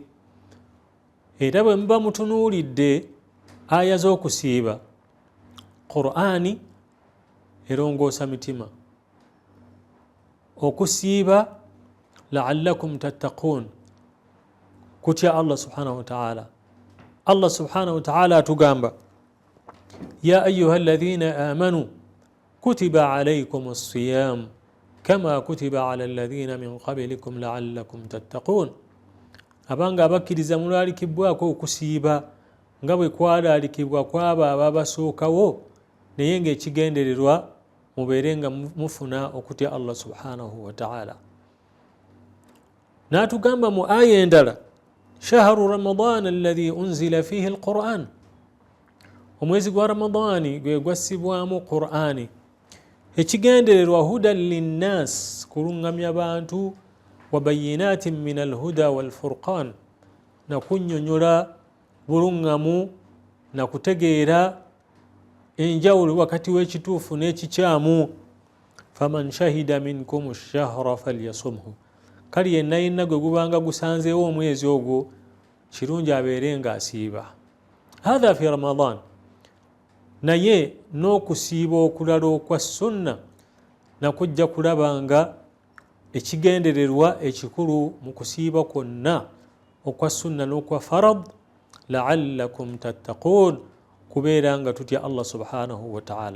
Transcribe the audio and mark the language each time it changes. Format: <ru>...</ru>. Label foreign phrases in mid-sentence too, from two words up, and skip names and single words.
<lg>Era bwe muba mutunuulidde aya z'okusiiba Qur'ani erongoosa mitima. Okusiiba</lg> <ar>لعلكم تتقون,</ar> <lg>kutya</lg> <ar>الله سبحانه وتعالى. الله سبحانه وتعالى atugamba يا أيها الذين آمنوا كتب عليكم الصيام كما كتب على الذين من قبلكم لعلكم تتقون.</ar> <lg>Abanga abakkiriza mulaalikibwako okusiiba nga bwe kwalaalikibwa kwabo ababasookawo, naye ng'ekigendererwa mubeere nga mufuna okutya</lg> <ar>الله سبحانه وتعالى.</ar> <lg>N'atugamba mu aya endala</lg> <ar>شهر رمضان الذي أنزل فيه القرآن,</ar> <lg>omwezi gwa Ramadani gwe gwassibwamu Qur'ani, ekigendererwa</lg> <ar>هدى للناس,</ar> <lg>kulungamya bantu,</lg> <ar>وبينات من الهدى والفرقان,</ar> <lg>na kunnyonnyola bulungamu na kutegeera enjawulo wakati w'ekituufu n'ekikyamu.</lg> <ar>فمن شهد منكم الشهر فليصمه,</ar> <lg>kali yenna gwe gubanga gusanzeewo omwezi ogwo kirungi abeere ng'asiiba.</lg> <ar>هذا في رمضان.</ar> <lg>Naye n'okusiiba okulala okwa sunna nakujja kulaba nga ekigendererwa ekikulu mu kusiiba kwonna okwa sunna n'okwa farad</lg> <ar>لعلكم تتقون,</ar> <lg>kubeera nga tutya</lg> <ar>الله سبحانه وتعالى.</ar>